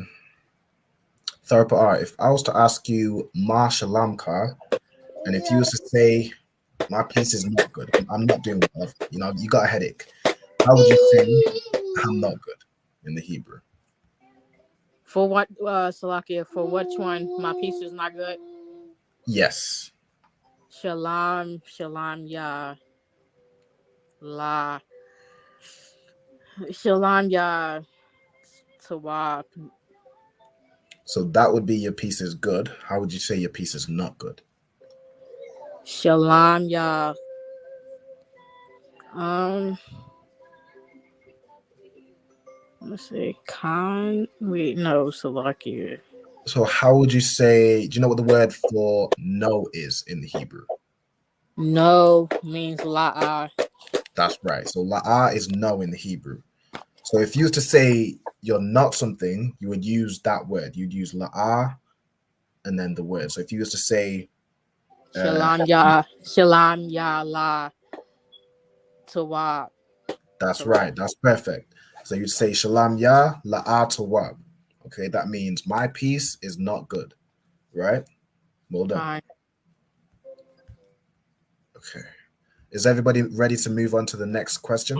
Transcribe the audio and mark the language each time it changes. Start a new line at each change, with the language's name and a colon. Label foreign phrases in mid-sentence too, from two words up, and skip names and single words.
English: Third part, if I was to ask you
Hebrew: Ma Shalamka,
English: and if you was to say my piece is not good, I'm not doing well, you got a headache, how would you say I'm not good in the Hebrew? For what, Salakia? For which one? My piece is not good. Yes.
Hebrew: Shalom, shalom, ya, la, shalom, ya, tawab.
English: So that would be your piece is good. How would you say your piece is not good?
Hebrew: Shalom, ya.
English: Let's see. Salakia. So how would you say, do you know what the word for no is in the Hebrew? No means la'ah. That's right. So la'ah is no in the Hebrew. So if you was to say you're not something, you would use that word. You'd use la'ah and then the word. So if you was to say
Hebrew: Shalom, ya, la, tawab.
English: that's right, that's perfect. So you'd say
Hebrew: shalom ya la'ah tawab.
English: Okay, that means my piece is not good. Right? Well done. Fine. Okay. Is everybody ready to move on to the next question?